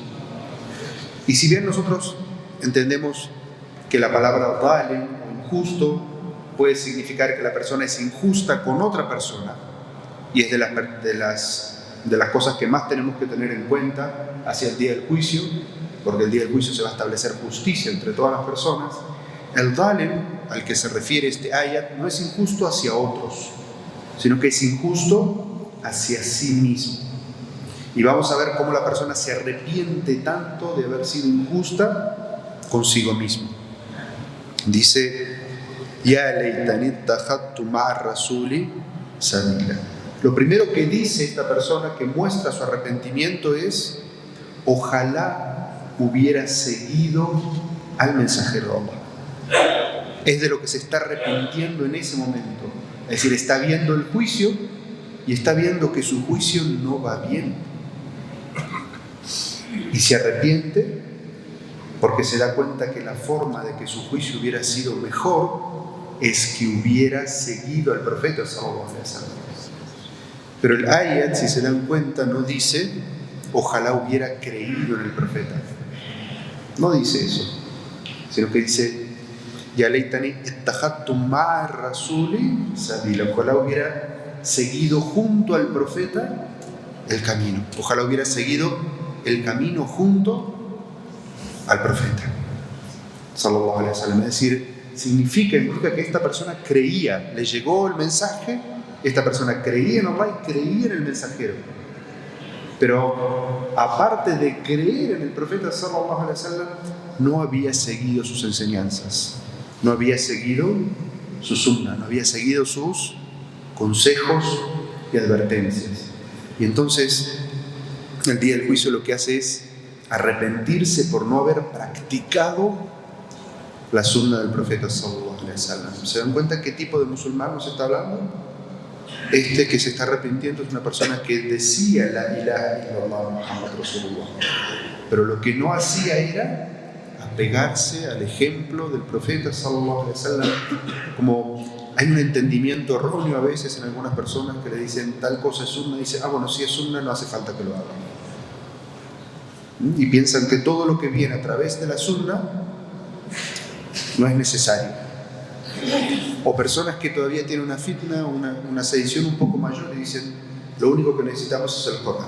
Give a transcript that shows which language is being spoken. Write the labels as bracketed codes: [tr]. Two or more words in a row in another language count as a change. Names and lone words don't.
[es] Y si bien nosotros entendemos que la palabra zalim o injusto puede significar que la persona es injusta con otra persona, y es de las cosas que más tenemos que tener en cuenta hacia el día del juicio, porque el día del juicio se va a establecer justicia entre todas las personas, el zalim al que se refiere este ayat no es injusto hacia otros, sino que es injusto hacia sí mismo. Y vamos a ver cómo la persona se arrepiente tanto de haber sido injusta consigo mismo. Dice: [ar] يا ليتني اتخذت مع الرسول سبيلا. [es] Lo primero que dice esta persona que muestra su arrepentimiento es: ojalá hubiera seguido al mensajero de Allah. Es de lo que se está arrepintiendo en ese momento. Es decir, está viendo el juicio y está viendo que su juicio no va bien. Y se arrepiente porque se da cuenta que la forma de que su juicio hubiera sido mejor es que hubiera seguido al profeta [ar] صلى الله عليه وسلم. [es] Pero el ayat, si se dan cuenta, no dice ojalá hubiera creído en el profeta. No dice eso, sino que dice [ar] يا ليتني اتخذت مع الرسول سبيلا. [es] Ojalá hubiera seguido junto al profeta el camino. Ojalá hubiera seguido el camino junto al profeta [ar] صلى الله عليه وسلم. [es] Es decir, implica que esta persona creía, le llegó el mensaje, esta persona creía en Allah y creía en el mensajero. Pero aparte de creer en el profeta [ar] صلى الله عليه وسلم, [es] no había seguido sus enseñanzas, no había seguido su sunnah, no había seguido sus consejos y advertencias. Y entonces el día del juicio lo que hace es arrepentirse por no haber practicado la sunnah del profeta [ar] صلى الله عليه وسلم. [es] ¿Se dan cuenta qué tipo de musulmán nos está hablando? Este que se está arrepintiendo es una persona que decía [ar] لا إله إلا الله محمد رسول الله, [es] pero lo que no hacía era apegarse al ejemplo del profeta [ar] صلى الله عليه وسلم. [es] Como hay un entendimiento erróneo a veces en algunas personas que le dicen tal cosa es sunna, y dice, bueno, si es sunna no hace falta que lo haga, y piensan que todo lo que viene a través de la sunna no es necesario. O personas que todavía tienen una fitna, una sedición un poco mayor, y dicen, lo único que necesitamos es el Corán.